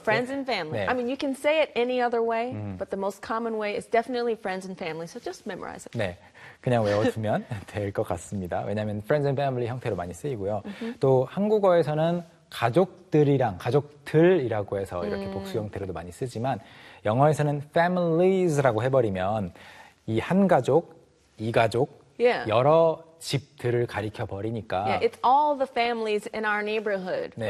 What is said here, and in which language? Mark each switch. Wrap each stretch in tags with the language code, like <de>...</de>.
<ko>네.</ko> <en>I mean you can say it any other way, but the most common way is definitely friends and family. So just memorize it.</en> <ko>네. 그냥 외워두면 될 것 같습니다. 왜냐하면 friends and family 형태로 많이 쓰이고요. 또 한국어에서는 가족들이랑 가족들이라고 해서 이렇게 복수 형태로도 많이 쓰지만 영어에서는 families라고 해버리면 이 한 가족, 이 가족, yeah. 여러 집들을 가리켜 버리니까.</ko> <en>Yeah, it's all the families in our neighborhood,</en> <ko>네.</ko>